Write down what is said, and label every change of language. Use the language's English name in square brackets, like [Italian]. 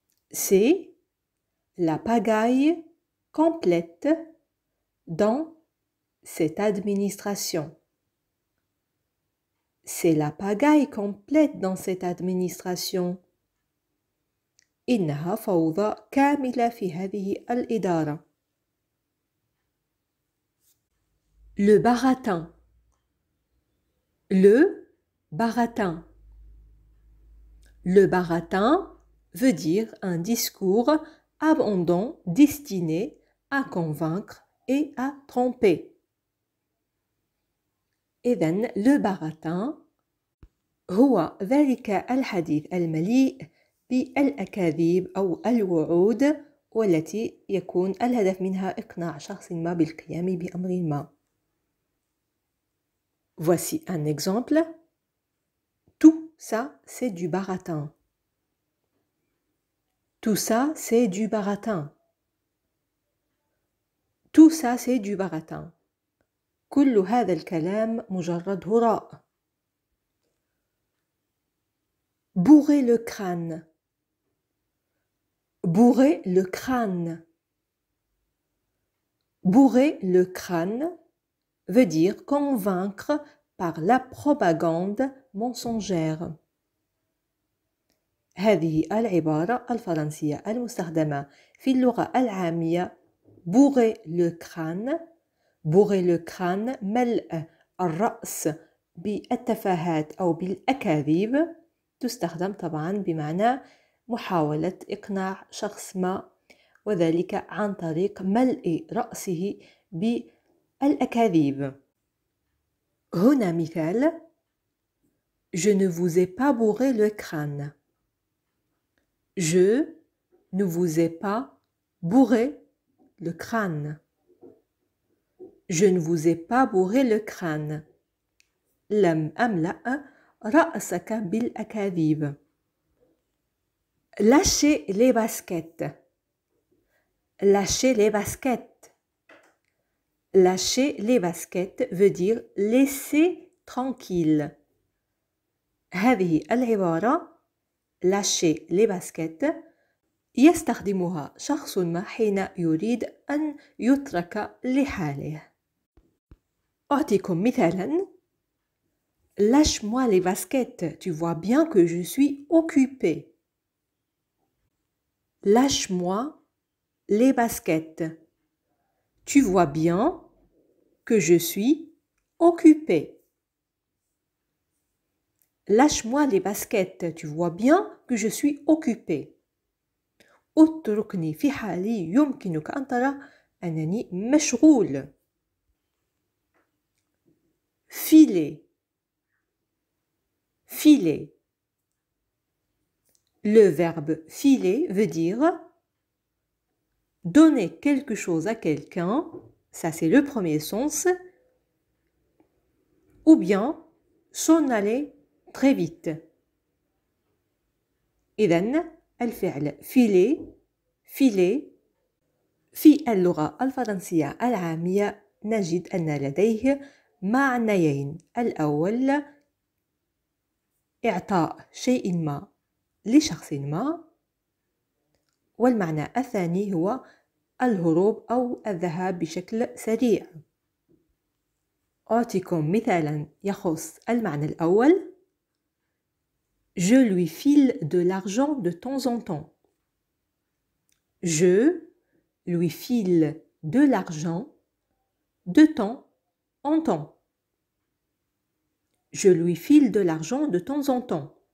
[French] C'est la pagaille complète dans cette administration. C'est la pagaille complète dans cette administration. [Arabic] إنها فوضى كاملة في هذه الإدارة. [French] Le baratin. Le baratin. Le baratin veut dire un discours abondant destiné à convaincre et à tromper. [Arabic] إذن le baratin هو ذلك الحديث المليء بالأكاذيب أو الوعود والتي يكون الهدف منها إقناع شخص ما بالقيام بأمر ما. [French] Voici un exemple. Tout ça, c'est du baratin. Tout ça, c'est du baratin. Tout ça, c'est du baratin. [Arabic] كل هذا الكلام مجرد هراء. [French] Bourrer le crâne. Bourrer le crâne. Bourrer le crâne veut dire convaincre par la propagande mensongère. [Arabic] هذه العبارة الفرنسية المستخدمة في اللغة العامية bourrer le crâne. Bourrer le crâne ملء الرأس بالتفاهات أو بالأكاذيب. تستخدم طبعا بمعنى محاولة إقناع شخص ما وذلك عن طريق ملء رأسه بالأكاذيب. هنا مثال. [French] Je ne vous ai pas bourré le crâne. Je ne vous ai pas bourrer le crâne. Je ne vous ai pas bourré le crâne. [Arabic] لم أملأ رأسك بالأكاذيب. [French] Lâchez les baskets. Lâchez les baskets. Lâcher les baskets veut dire laisser tranquille. [Arabic] هذه العبارة lâcher les baskets يستخدمها شخص ما حين يريد أن يترك لحاله. أعطيكم مثالا. [French] Lâche-moi les baskets, tu vois bien que je suis occupée. Lâche-moi les baskets. Tu vois bien que je suis occupée. Lâche-moi les baskets, tu vois bien que je suis occupée. [Arabic] اتركني في حالي يمكنك أن ترى أنني مشغول. [French] Filer. Filer. Le verbe filer veut dire donner quelque chose à quelqu'un, ça c'est le premier sens, ou bien s'en aller très vite. [Arabic] إذن الفعل filer filer في اللغة الفرنسية العامية نجد أن لديه معنيين. الأول إعطاء شيء ما لشخص ما، والمعنى الثاني هو الهروب أو الذهاب بشكل سريع. أعطيكم مثالا يخص المعنى الأول. [French] Je lui file de l'argent de temps en temps. Je lui file de l'argent de temps en temps. Je lui file de l'argent de temps en temps.